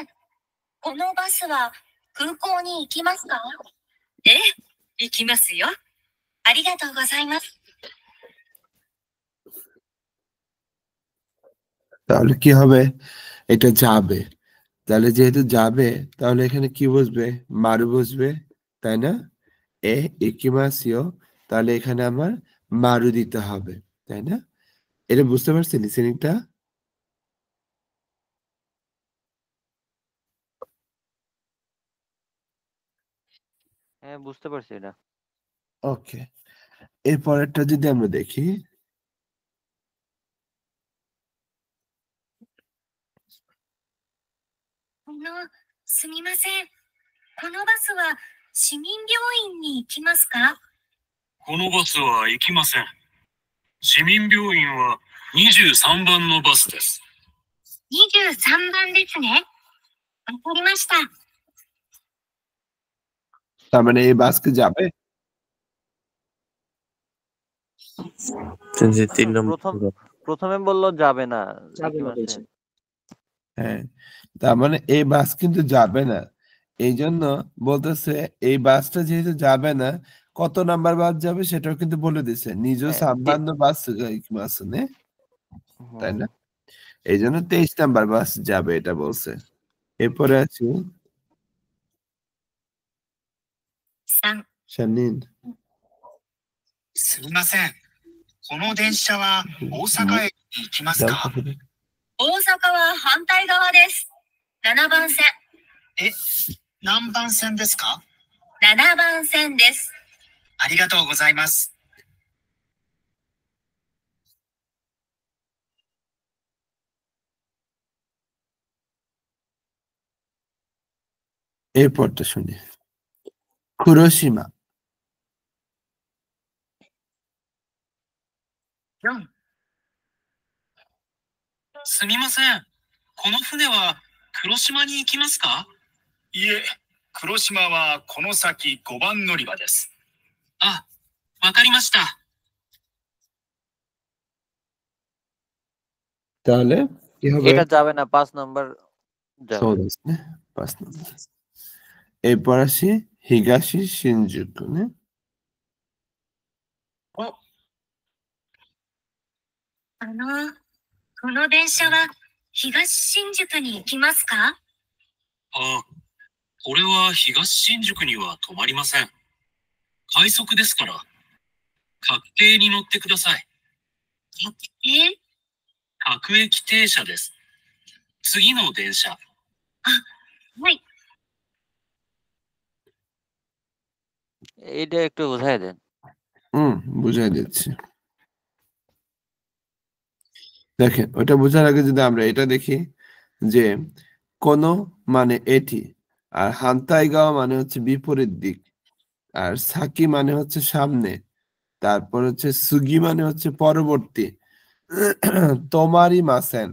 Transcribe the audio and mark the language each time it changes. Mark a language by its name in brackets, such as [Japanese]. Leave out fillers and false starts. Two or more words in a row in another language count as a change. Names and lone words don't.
[Japanese] このバスは空港に行きますか？ええ、行きますよ。ありがとうございます。 [Bangla] তাহলে কি হবে? এটা যাবে। তাহলে যেহেতু যাবে তাহলে এখানে কি বসবে? মারু বসবে। তাই না? [Japanese] ええ、行きますよ, [Bangla] তাহলে এখানে আমার মারু দিতে হবে। তাই না? এটা বুঝতে পারছেন লিসেনিংটা? হ্যাঁ, বুঝতে পারছি এটা। ওকে। এর পরেরটা যদি আমরা দেখি, [Japanese] すみません。このバスは市民病院に行きますか？このバスは行きません。市民病院は23番のバスです。 23番ですね。わかりました。 [Bangla] তার মানে এই বাস কি যাবে? ৩ নম্বর। প্রথমে বলল যাবে না। যাবে না বলছে। হ্যাঁ, তার মানে এই বাস কিন্তু যাবে না। এই জন্য বলতেছে এই বাসটা যেহেতু যাবে না, কত নাম্বার বাস যাবে সেটাও কিন্তু বলে দিছে। নিজ হ্যাঁ, [Japanese] 三番バス行きますね, [Bangla] তাই হুম। না? এই জন্য 23 নাম্বার বাস যাবে এটা বলছে। এরপরে আছে 3、 শানিন। [Japanese] すみません。この電車は大阪駅に行きます যাও か？ [Bangla] তাহলে। [Japanese] 大阪は反対側です。7番線。え、何番線ですか？ 7番線です。ありがとうございます。 [Bangla] এরপরটা শুনি। কুরোশিমা। 4、 [Japanese] すみません。この船は黒島に行きますか？いえ、黒島はこの先5番乗り場です。あ、わかりました。 [Bangla] তাহলে কি হবে? এটা যাবে না, 5 নাম্বার যাবে। [Japanese] そうですね。 [Bangla] পাঁচ নম্বর। এরপর আসি হিগাশি শিনজুকু নে। [Japanese] 5。この電車は東新宿に行きますか？あ、これは東新宿には止まりません。快速ですから。各停に乗ってください。え、各駅停車です。次の電車。はい。 [Bangla] এইটা একটু বোঝাই দেন। বুঝাই দিচ্ছি। দেখেন, ওটা বোঝার আগে যদি আমরা এটা দেখি যে কোনো মানে এটি, আর হান্তাইগাওয়া মানে হচ্ছে বিপরীত দিক, আর সাকি মানে হচ্ছে সামনে, তারপর হচ্ছে সুগি মানে হচ্ছে পরবর্তী, [Japanese] 止まりません.